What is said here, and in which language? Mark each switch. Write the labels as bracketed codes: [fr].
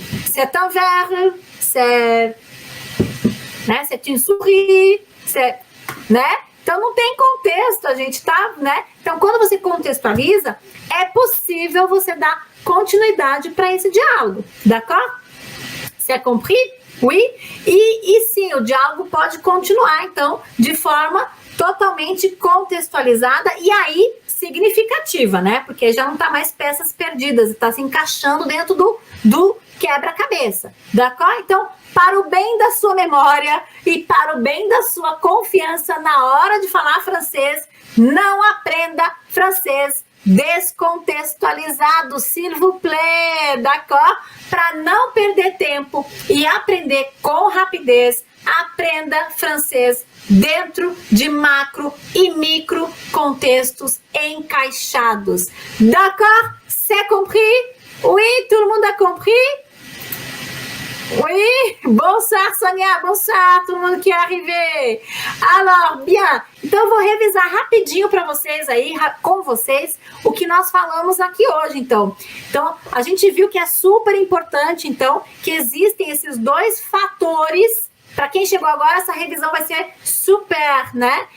[fr] C'est un verre, c'est une souris, né? [pt] Então não tem contexto, a gente tá, né? Então quando você contextualiza, é possível você dar continuidade para esse diálogo, d'accord? [fr] C'est compris? Oui? [pt] E sim, o diálogo pode continuar, então, de forma totalmente contextualizada e aí significativa, né? Porque já não tá mais peças perdidas, está se encaixando dentro do quebra-cabeça, d'accord? Então, para o bem da sua memória e para o bem da sua confiança na hora de falar francês, não aprenda francês descontextualizado, [fr] s'il vous plaît, [pt] d'accord? Para não perder tempo e aprender com rapidez, aprenda francês dentro de macro e micro contextos encaixados. [fr] D'accord? C'est compris? Oui, tout le monde a compris? Oui, bonsoir Sonia, bonsoir tout le monde qui est arrivé. Alors, bien, [pt] então eu vou revisar rapidinho para vocês aí, com vocês, o que nós falamos aqui hoje, então. Então, a gente viu que é super importante, então, que existem esses dois fatores. Para quem chegou agora, essa revisão vai ser super, né?